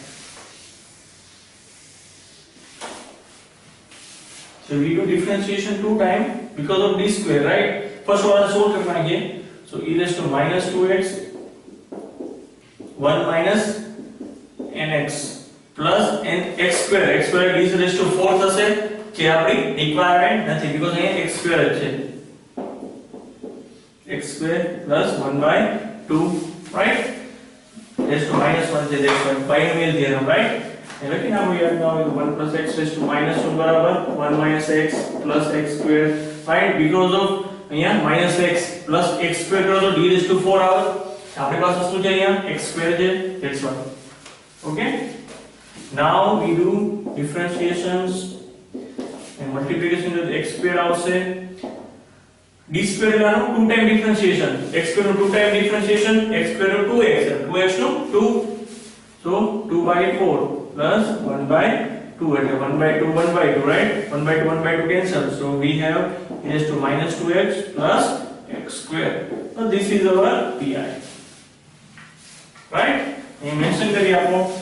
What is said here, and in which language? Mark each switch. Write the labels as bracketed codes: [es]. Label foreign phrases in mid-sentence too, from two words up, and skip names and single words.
[en] So we do differentiation 2 times because of d square, right? [hi] First वाला solve करना है. [en] So e raised to -2x 1 minus nx plus nx square. x square d raised to 4 [gu] થશે જે આપણી રિક્વાયરમેન્ટ નથી because અહીંયા [en] x square [gu] જ છે. [en] x square plus 1 by 2, right? raised to -1 [gu] છે, [en] that's why binomial theorem, right? And look now we are now with 1 plus x raised to -1 बराबर 1 minus x plus x square, right? because of [gu] અહીંયા [en] minus x plus x square [gu] કરો તો [en] d raised to 4 આવે. [gu] આપણી પાસે શું છે અહીંયા [en] x square [gu] છે, [en] that's why. okay, now we do differentiations and multiplication with x square આવશે. d square [gu] એટલે આનું 2 ટાઈમ ડિફરન્શિએશન [en] x square [gu] નું 2 ટાઈમ ડિફરન્શિએશન [en] x square નું 2x and 2x નું 2 so 2/4 plus 1/2 એટલે 1/2 1/2 right 1/2 1/2 cancel so we have e raised to minus 2x plus x square so this is our pi right [hi] ये मेंशन करिए आपको